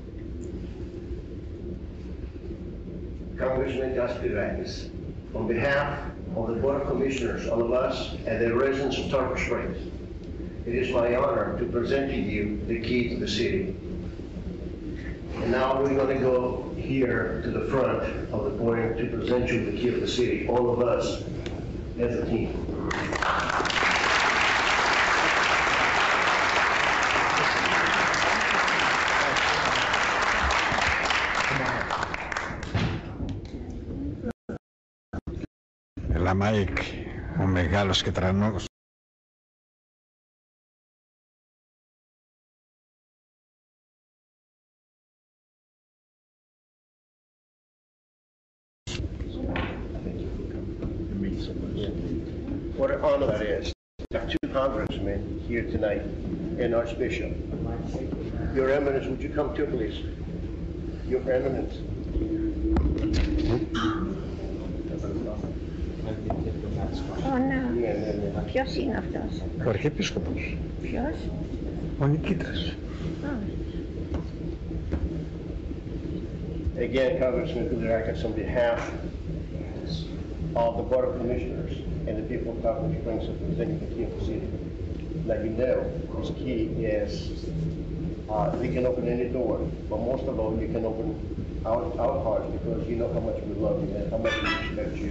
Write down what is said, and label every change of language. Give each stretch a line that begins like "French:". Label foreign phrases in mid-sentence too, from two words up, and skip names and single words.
English: Congressman Bilireakis, on behalf of the Board of Commissioners, all of us, and the residents of Tarpon Springs, it is my honor to present to you the key to the city. And now we're going to go here to the front of the podium to present you the key of the city, all of us as a team.
Greek: Έλα Μάικ, ο μεγάλος και τρανός.
English: What an honor that is. We have two congressmen here tonight and Archbishop. Your Eminence, would you come too, please? Your Eminence.
Greek: Ω, να. Ποιος είναι αυτός? Ο Αρχιεπίσκοπος. Ποιος? Ο Νικήτας.
English: Again, Congressman Bilireakis, on behalf of the Board of Commissioners and the people of Tarpon Springs for presenting the key of the city. Now you know this key is, we can open any door, but most of all, you can open our hearts because you know how much we love you and how much we respect you.